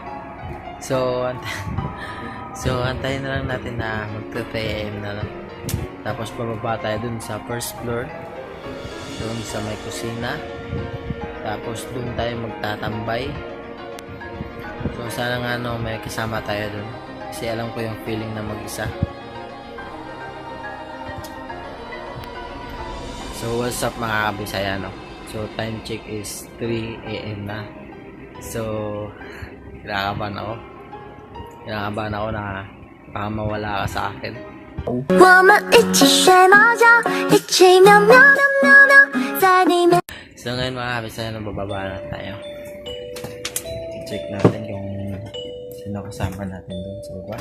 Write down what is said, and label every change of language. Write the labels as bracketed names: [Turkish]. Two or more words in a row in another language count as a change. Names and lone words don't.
[Filipino] So antayin na lang natin na mag-3 AM na lang. Tapos bababa tayo dun sa first floor, dun sa may kusina. Tapos dun tayo magtatambay. So sana nga may kasama tayo dun, kasi alam ko yung feeling na mag-isa. [English] So what's up [Filipino] mga kabisaya, no? [English] So time check is 3 AM na. [Filipino] So kinakabahan ako na baka mawala ka sa akin. [Chinese] 我们一起学猫叫，一起喵喵喵喵喵，在里面。 [Filipino] So ngayon mga kabisaya, bababa na tayo. Check natin kung sino kasama natin doon sa baba.